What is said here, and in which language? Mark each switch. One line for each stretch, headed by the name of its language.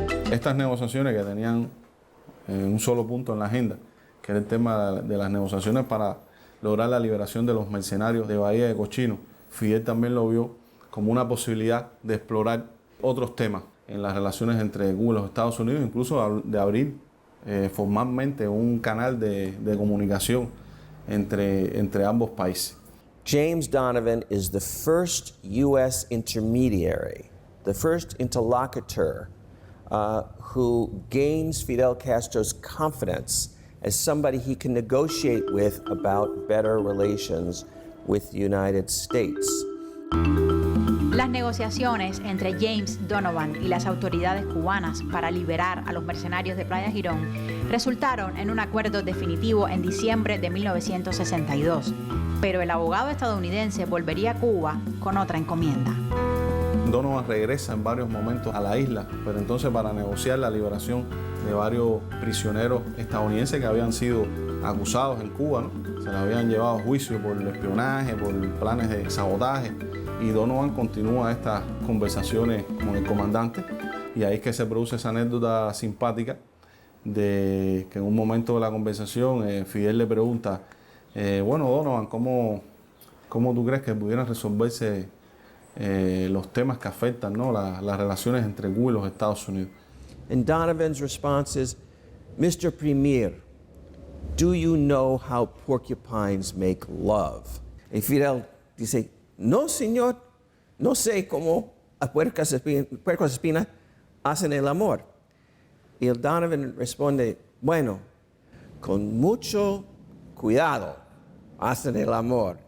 Spanish: Estas negociaciones que tenían un solo punto en la agenda, que era el tema de las negociaciones para lograr la liberación de los mercenarios de Bahía de Cochino, Fidel también lo vio como una posibilidad de explorar otros temas en las relaciones entre Cuba y los Estados Unidos, incluso de abrir formalmente un canal de comunicación entre ambos países.
English: James Donovan is the first U.S. intermediary, the first interlocutor who gains Fidel Castro's confidence as somebody he can negotiate with about better relations with the United States.
Spanish: Las negociaciones entre James Donovan y las autoridades cubanas para liberar a los mercenarios de Playa Girón resultaron en un acuerdo definitivo en diciembre de 1962, pero el abogado estadounidense volvería a Cuba con otra encomienda. Donovan regresa en varios momentos a la isla, pero entonces para negociar la liberación de varios prisioneros estadounidenses que habían sido acusados en Cuba, ¿no? Se les habían llevado a juicio por espionaje, por planes de sabotaje, y Donovan continúa estas conversaciones con el comandante, y ahí es que se produce esa anécdota simpática de que en un momento de la conversación Fidel le pregunta, bueno, Donovan, ¿cómo tú crees que pudieran resolverse los temas que afectan, ¿no?, las relaciones entre Cuba y los Estados Unidos?
English: And Donovan's response is, Mr. Premier, do you know how porcupines make love?
Spanish: Y Fidel dice, no, señor, no sé cómo las puercos espinas hacen el amor. Y el Donovan responde, bueno, con mucho cuidado hacen el amor.